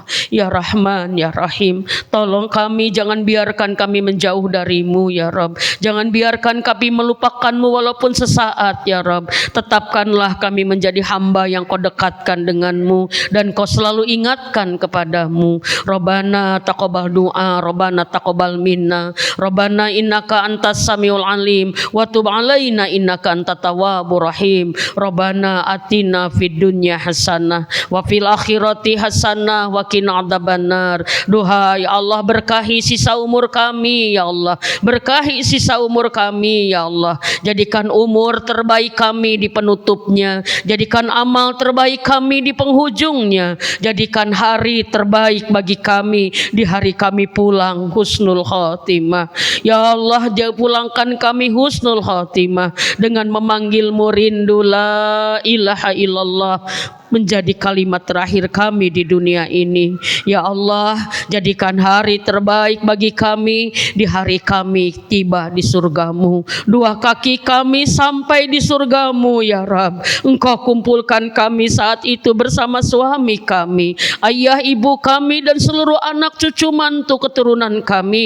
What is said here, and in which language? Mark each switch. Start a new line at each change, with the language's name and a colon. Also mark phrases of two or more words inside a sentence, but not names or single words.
Arabic: يا رحمن يا رحيم,
Indonesian: tolong kami, jangan biarkan kami menjauh dari-Mu
Arabic: يا رب.
Indonesian: Jangan biarkan kami melupakan-Mu walaupun sesaat
Arabic: يا رب.
Indonesian: Tetapkanlah kami menjadi hamba yang Kau dekatkan dengan-Mu dan Kau selalu ingatkan kepadamu.
Arabic: ربنا تقبل دعاء ربنا تقبل منا ربنا إنك أنت السميع العليم وتب علينا إنك أنت التواب الرحيم. ربنا آتنا في الدنيا حسنة وفي الآخرة حسنة وقنا عذاب النار.
Indonesian: Duhai Allah, berkahi sisa umur kami
Arabic: يا الله,
Indonesian: berkahi sisa umur kami
Arabic: يا الله.
Indonesian: Jadikan umur terbaik kami di penutupnya, jadikan amal terbaik kami di penghujungnya, jadikan hari terbaik bagi kami di hari kami pulang
Arabic: حسن الخاتمة. يا الله,
Indonesian: pulangkan kami
Arabic: حسن الخاتمة
Indonesian: dengan memanggil-Mu rindu
Arabic: لا إله إلا الله
Indonesian: menjadi kalimat terakhir kami di dunia ini.
Arabic: يا الله,
Indonesian: jadikan hari terbaik bagi kami di hari kami tiba di surga-Mu. Dua kaki kami sampai di surga-Mu
Arabic: يا رب.
Indonesian: Engkau kumpulkan kami saat itu bersama suami kami, ayah ibu kami dan seluruh anak cucu mantu keturunan kami.